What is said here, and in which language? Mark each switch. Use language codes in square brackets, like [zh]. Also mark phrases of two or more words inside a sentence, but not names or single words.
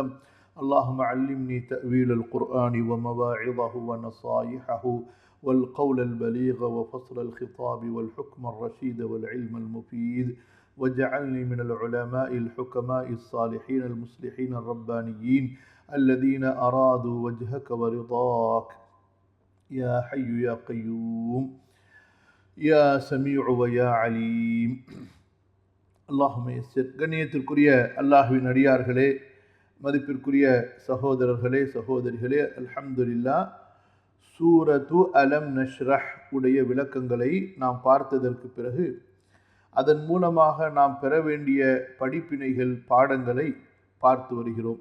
[ar] اللهم علمني تأويل القرآن ومواعظه ونصائحه والقول البليغ وفصل الخطاب والحكم الرشيد والعلم المفيد، واجعلني من العلماء الحكماء الصالحين المصلحين الربانيين الذين أرادوا وجهك ورضاك. يا حي يا قيوم يا سميع ويا عليم. اللهم يسر. [ta] கண்ணியத்திற்குரிய அல்லாஹ்வின் அடியார்களே, மதிப்பிற்குரிய சகோதரர்களே சகோதரிகளே, அல்ஹம்துலில்லாஹ், சூரத்து அலம் நஷ்ரஹ் உடைய விளக்கங்களை நாம் பார்த்ததற்கு பிறகு அதன் மூலமாக நாம் பெற வேண்டிய படிப்பினைகள், பாடங்களை பார்த்து வருகிறோம்.